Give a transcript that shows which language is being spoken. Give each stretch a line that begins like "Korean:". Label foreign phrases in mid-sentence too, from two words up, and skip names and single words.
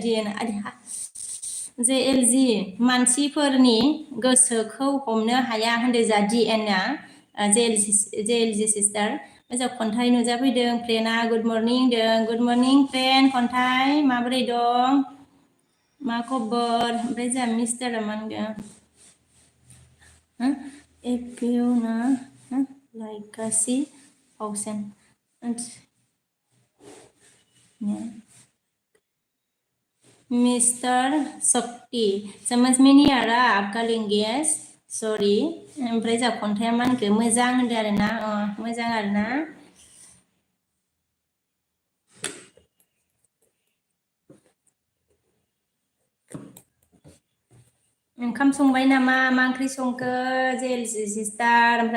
Bodo: DN JLG मानसिफोरनि गोसोखौ हमनो हाया होनदों जोंहा DNआ JLG सिस्टार जों खन्थाइ नुजाफैदों फ्रेन्डआ
English: good morning
Bodo: होनदों
English: good morning friend
Bodo: खन्थाइ माबोरै दं मा खबर ओमफ्राय जोंहा मिस्टारा मा होनगोन एपिउना लाइकासि फावसेन मिस्टार सक्ति
Hindi: समझ में नहीं आ रहा आपका लैंग्वेज
Bodo: सरि ओमफ्राय जोंहा खन्थाइया मा होनखो मोजां होनदों आरोना मोजां आरोना ओंखाम संबाय नामा मा ओंख्रि संखो JLG सिस्टार ओमफ्राय